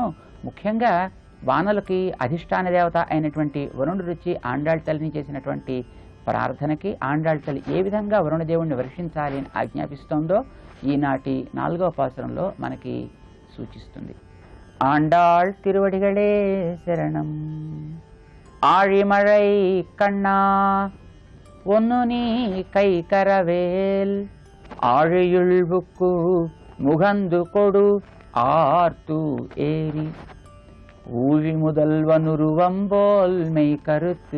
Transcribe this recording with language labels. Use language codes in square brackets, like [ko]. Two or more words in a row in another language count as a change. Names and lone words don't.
[te] ముఖ్యంగా వానలకి అధిష్టాన దేవత అయినటువంటి వరుణుడు రుచి ఆండాళ్ తల్లిని చేసినటువంటి ప్రార్థనకి ఆండాళ్ తల్లి ఏ విధంగా వరుణదేవుణ్ణి వర్షించాలి అని ఆజ్ఞాపిస్తోందో ఈనాటి 4వ పాసురంలో మనకి సూచిస్తుంది. [ta] ஆண்டாள் திருவடிகளே சரணம். ஆழிமழை கண்ணா ஒன்னு நீ கை கரவேல் ஆழியுள் புக்கு முகந்து கொடு ஆர்த்து ஏரி ஊழி முதல்வனுருவம்போல் மெய் கருத்து